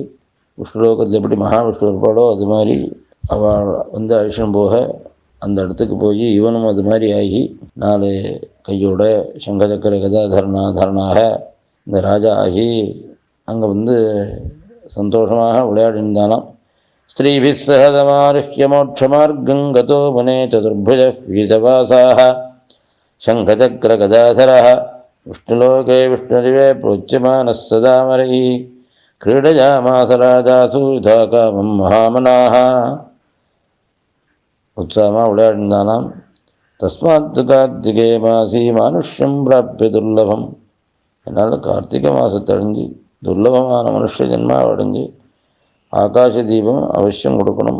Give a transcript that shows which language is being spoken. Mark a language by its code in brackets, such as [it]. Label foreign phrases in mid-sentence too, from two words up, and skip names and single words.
[ta] விஷ்ணுலோகத்தில் எப்படி மகாவிஷ்ணு இருப்பாளோ அது மாதிரி அவள் வந்து அழிஷன் போக அந்த இடத்துக்கு போய் இவனும் அது மாதிரி ஆகி 4 கையோட சங்கச்சக்கர கதா தரணாக இந்த ராஜா ஆகி அங்கே வந்து சந்தோஷமாக விளையாடினானாம். [sa] श्रीभिः सहितमारुह्य मोक्षमार्गं गतो मुने चतुर्भुज पीतवासाः शङ्खचक्र गदाधरः विष्णुलोके विष्णुरिव प्रोच्यमानः सदामरै क्रीडयामास राजासु यथा कामं महामनाः. [ta] உற்சாகமாக விளையாடினானாம். [sa] तस्मात् कार्तिके मासि मानुष्यं प्राप्य दुर्लभम्. [ta] என்னால் கார்த்திகை மாதத்தை அடைஞ்சு துர்லபமான மனுஷ ஜென்மாவை அடைஞ்சு ஆகாஷ தீபம் அவசியம் கொடுக்கணும்.